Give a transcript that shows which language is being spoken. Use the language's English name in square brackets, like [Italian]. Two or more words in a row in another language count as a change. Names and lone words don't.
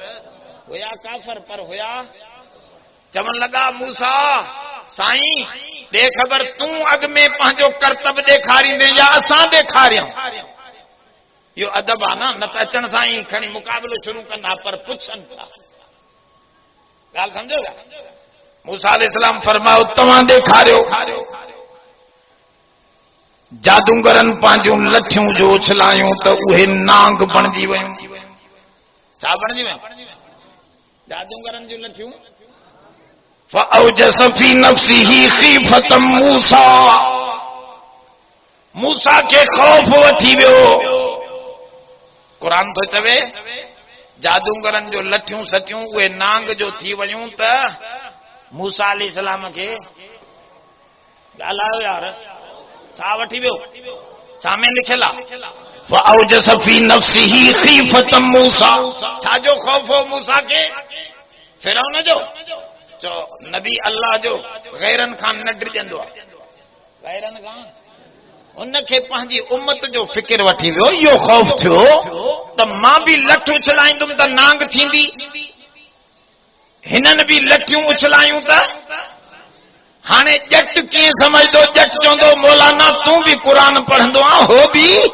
[Sindhi] जादूगर हुया काफर पर हुया चवन लगा मूसा साईं दे खबर तू अग में पंहिंजो करतब ॾेखारींदे या असां ॾेखारियूं यो अदब आहे न त अचण सां ई खणी मुक़ाबिलो शुरू कंदा पर पुछनि था ॻाल्हि सम्झो था मूसा अलैहिस्सलाम फरमायो तव्हां ॾेखारियो जादूगरनि पंहिंजूं लठियूं जो उछलायूं त उहे नांग बणिजी वयूं छा बणिजी वयूं जादूगरनि जूं लठियूं [Arabic] فأوجس في نفسه خيفة موسى [Sindhi] मूसा खे ख़ौफ़ वठी वियो क़ुरान थो चवे जादूगरनि जो लठियूं सटियूं उहे नांग जो थी वयूं त मूसा अलैहिस्सलाम खे ॻाल्हायो यार छा वठी वियो छा में लिखियल आहे [Arabic] فأوجس في نفسه خيفة موسى [Sindhi] छाजो ख़ौफ़ हो मूसा खे फिरौन जो चो नबी अल्लाह जो गैरन खां न डिॼंदो आहे गैरन खां उनखे पंहिंजी उम्मत जो फिक्र वठी वियो इहो ख़ौफ़ थियो त मां बि लठ उछलाईंदुमि त नांग थींदी हिननि बि लठियूं उछलायूं त हाणे ॼट कीअं समझदो ॼट चवंदो मौलाना तूं बि क़ुर पढ़ंदो आहे हो बि